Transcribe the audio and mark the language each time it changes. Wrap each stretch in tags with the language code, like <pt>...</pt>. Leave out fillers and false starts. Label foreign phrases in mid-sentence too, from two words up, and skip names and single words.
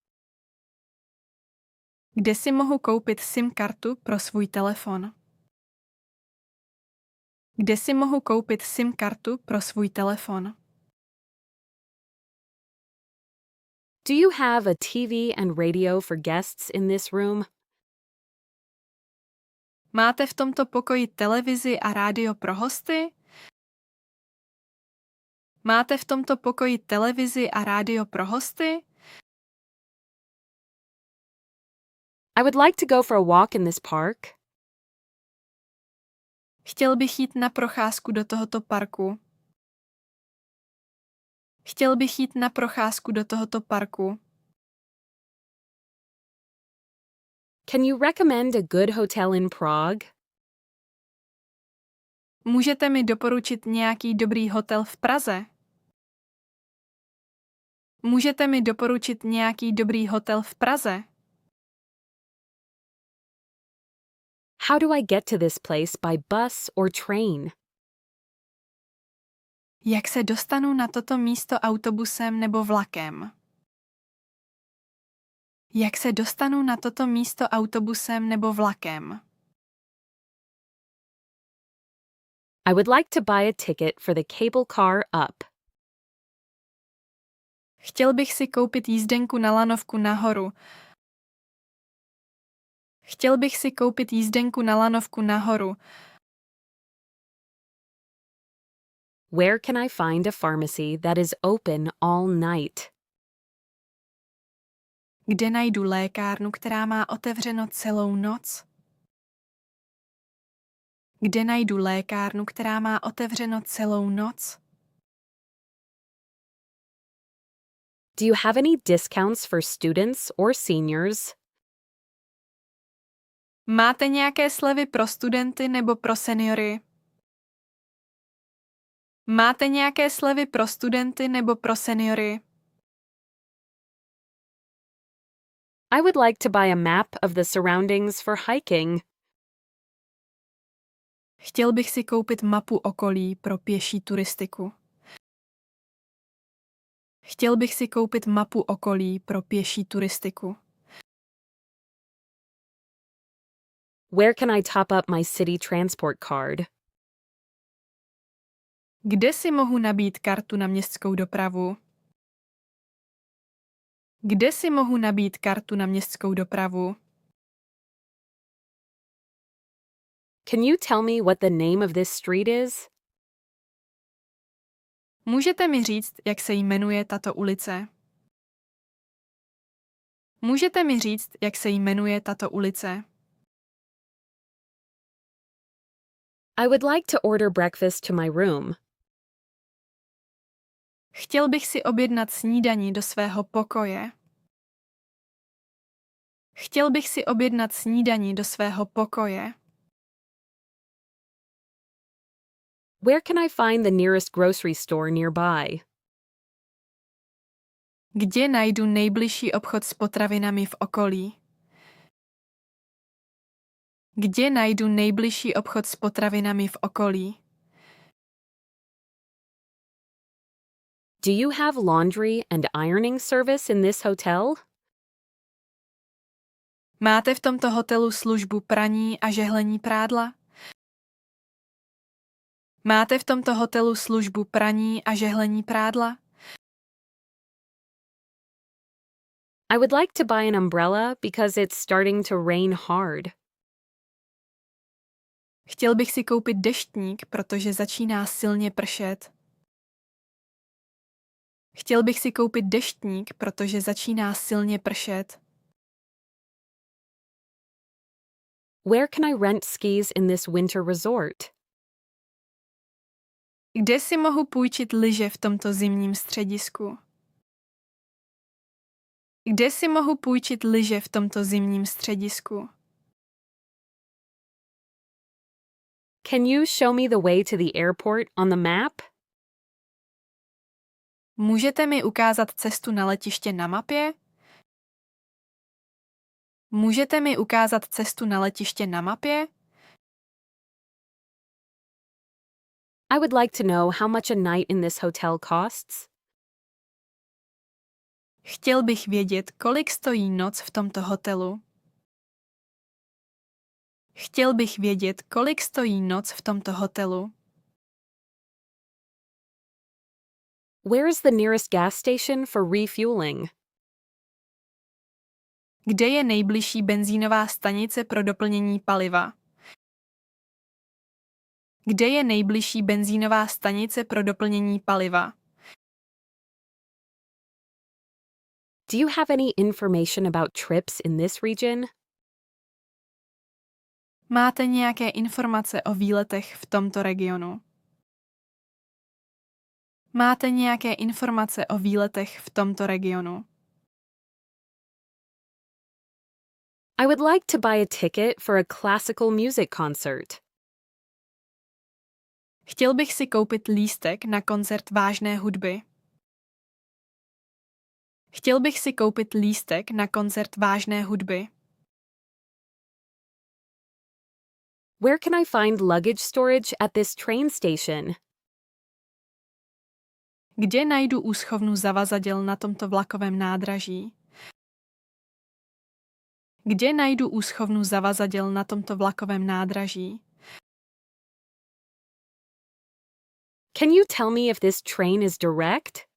<cs>Kde si mohu koupit SIM kartu pro svůj telefon? Kde si mohu koupit SIM kartu pro svůj telefon?</cs> <en>Do you have a TV and radio for guests in this room?</en> <cs>Máte v tomto pokoji televizi a rádio pro hosty? Máte v tomto pokoji televizi a rádio pro hosty?</cs> <en>I would like to go for a walk in this park.</en> <cs>Chtěl bych jít na procházku do tohoto parku. Chtěl bych jít na procházku do tohoto parku.</cs> <en>Can you recommend a good hotel in Prague?</en> <cs>Můžete mi doporučit nějaký dobrý hotel v Praze? Můžete mi doporučit nějaký dobrý hotel v Praze?</cs> <en>How do I get to this place by bus or train?</en> <cs>Jak se dostanu na toto místo autobusem nebo vlakem? Jak se dostanu na toto místo autobusem nebo vlakem?</cs> <en>I would like to buy a ticket for the cable car up.</en> <cs>Chtěl bych si koupit jízdenku na lanovku nahoru. Chtěl bych si koupit jízdenku na lanovku nahoru.</cs> <en>Where can I find a pharmacy that is open all night?</en> <cs>Kde najdu lékárnu, která má otevřeno celou noc? Kde najdu lékárnu, která má otevřeno celou noc?</cs> <en>Do you have any discounts for students or seniors?</en> <cs>Máte nějaké slevy pro studenty nebo pro seniory? Máte nějaké slevy pro studenty nebo pro seniory?</cs> <en>I would like to buy a map of the surroundings for hiking.</en> <cs>Chtěl bych si koupit mapu okolí pro pěší turistiku. Chtěl bych si koupit mapu okolí pro pěší turistiku.</cs> <en>Where can I top up my city transport card?</en> <cs>Kde si mohu nabít kartu na městskou dopravu? Kde si mohu nabít kartu na městskou dopravu?</cs> <en>Can you tell me what the name of this street is?</en> <cs>Můžete mi říct, jak se jmenuje tato ulice? Můžete mi říct, jak se jmenuje tato ulice?</cs> <en>I would like to order breakfast to my room.</en> <cs>Chtěl bych si objednat snídani do svého pokoje. Chtěl bych si objednat snídani do svého pokoje.</cs> <en>Where can I find the nearest grocery store nearby?</en> <cs>Kde najdu nejbližší obchod s potravinami v okolí? Kde najdu nejbližší obchod s potravinami v okolí?</cs> <en>Do you have laundry and ironing service in this hotel?</en> <cs>Máte v tomto hotelu službu praní a žehlení prádla? Máte v tomto hotelu službu praní a žehlení prádla?</cs> <en>I would like to buy an umbrella because it's starting to rain hard.</en> <cs>Chtěl bych si koupit deštník, protože začíná silně pršet. Chtěl bych si koupit deštník, protože začíná silně pršet.</cs> <en>Where can I rent skis in this winter resort?</en> <cs>Kde si mohu půjčit lyže v tomto zimním středisku? Kde si mohu půjčit lyže v tomto zimním středisku?</cs> <en>Can you show me the way to the airport on the map?</en> <cs>Můžete mi ukázat cestu na letiště na mapě? Můžete mi ukázat cestu na letiště na mapě?</cs> <en>I would like to know how much a night in this hotel costs.</en> <cs>Chtěl bych vědět, kolik stojí noc v tomto hotelu. Chtěl bych vědět, kolik stojí noc v tomto hotelu.</cs> <en>Where is the nearest gas station for refueling?</en> <cs>Kde je nejbližší benzínová stanice pro doplnění paliva? Kde je nejbližší benzínová stanice pro doplnění paliva?</cs> <en>Do you have any information about trips in this region?</en> <cs>Máte nějaké informace o výletech v tomto regionu? Máte nějaké informace o výletech v tomto regionu?</cs> <en>I would like to buy a ticket for a classical music concert.</en> <cs>Chtěl bych si koupit lístek na koncert vážné hudby. Chtěl bych si koupit lístek na koncert vážné hudby.</cs> <en>Where can I find luggage storage at this train station?</en> <cs>Kde najdu úschovnu zavazadel na tomto vlakovém nádraží? Kde najdu úschovnu zavazadel na tomto vlakovém nádraží?</cs> <en>Can you tell me if this train is direct?</en>